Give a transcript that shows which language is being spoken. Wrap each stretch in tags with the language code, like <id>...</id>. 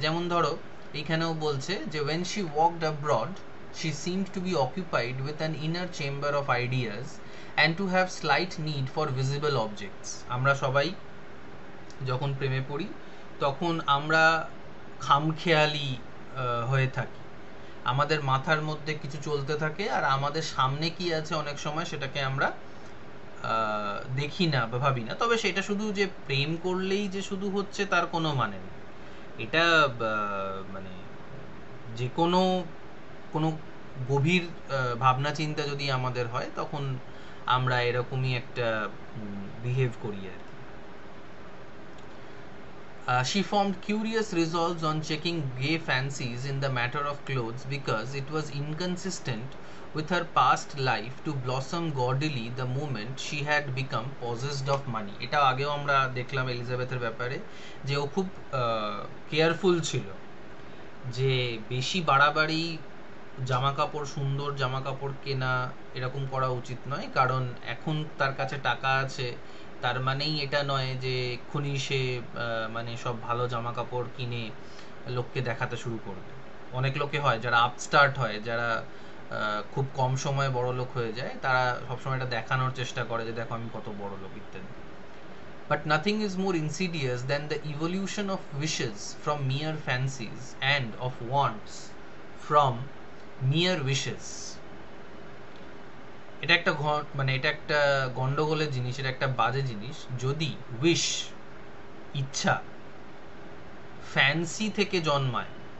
<bn>যেমন ধরো এইখানেও বলছে যে</bn> <en>when she walked abroad she seemed to be occupied with an inner chamber of ideas and to have slight need for visible objects.</en> <bn>আমরা সবাই যখন প্রেমে পড়ি তখন আমরা খামখেয়ালি হয়ে থাকি, আমাদের মাথার মধ্যে কিছু চলতে থাকে, আর আমাদের সামনে কি আছে অনেক সময় সেটাকে আমরা দেখি না বা ভাবি না, তবে সেটা শুধু যে প্রেম করলেই যে শুধু হচ্ছে তার কোনো মানে নেই। এটা মানে যে কোনো কোনো গভীর ভাবনা চিন্তা যদি আমাদের হয় তখন আমরা এরকমই একটা বিহেভ করি আর কি।</bn> <en>She formed curious resolves on checking gay fancies in the matter of clothes because it was inconsistent with her past life to blossom gaudily the moment she had become possessed of money.</en> <bn>এটা আগেও আমরা দেখলাম এলিজাবেথের ব্যাপারে যে ও খুব careful ছিল, যে বেশি বাড়াবাড়ি জামা কাপড়, সুন্দর জামা কাপড় কেনা এরকম করা উচিত নয়, কারণ এখন তার কাছে টাকা আছে, তার মানেই এটা নয় যে এক্ষুনি সে মানে সব ভালো জামা কাপড় কিনে লোককে দেখাতে শুরু করবে। অনেক লোকে হয় যারা আপস্টার্ট হয়, যারা খুব কম সময়ে বড় লোক হয়ে যায়, তারা সবসময় এটা দেখানোর চেষ্টা করে যে দেখো আমি কত বড় লোক ইত্যাদি।</bn> <en>But nothing is more insidious than the evolution of wishes from mere fancies and of wants from mere wishes.</en> <bn>এটা একটা মানে এটা একটা গন্ডগোলের জিনিস, এটা একটা বাজে জিনিস যদি উইশ, ইচ্ছা, ফ্যান্সি থেকে জন্মায়।</bn>